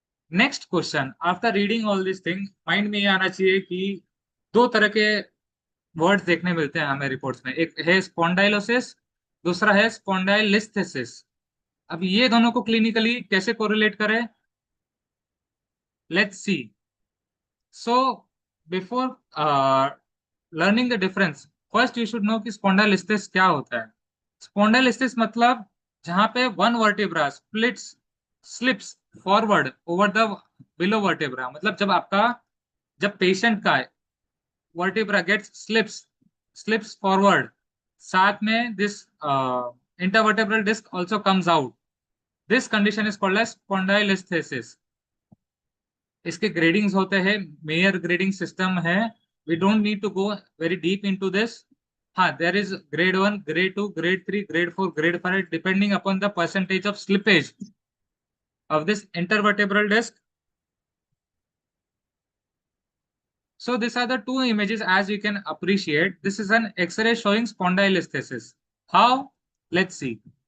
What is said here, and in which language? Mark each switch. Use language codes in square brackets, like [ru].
[en] Next question, after reading all these things, [hi] mind में ये आना चाहिए कि दो तरह के वर्ड्स देखने मिलते हैं हमें रिपोर्ट्स में. एक है स्पॉन्डाइलोसिस, दूसरा है स्पॉन्डाइलिस्थेसिस. अब ये दोनों को क्लिनिकली कैसे कोरिलेट करें? [en] Let's see. So before learning the difference, first you should know [hi] कि स्पॉन्डाइलिस्थेसिस क्या होता है. [en] spondylolisthesis [hi] मतलब जहां पे [en] One vertebra slips forward over the below vertebra. [hi] मतलब जब पेशेंट का [en] vertebra gets slips forward, [hi] साथ में [en] This intervertebral disc also comes out. This condition is called as spondylolisthesis. [hi] इसके ग्रेडिंग्स होते हैं, मेयर ग्रेडिंग सिस्टम है. [en] We don't need to go very deep into this. हाँ, there is grade 1, grade 2, grade 3, grade 4, grade 5 depending upon the percentage of slippage of this intervertebral disc. So these are the two images as you can appreciate. This is an X-ray showing spondylolisthesis. How? Let's see.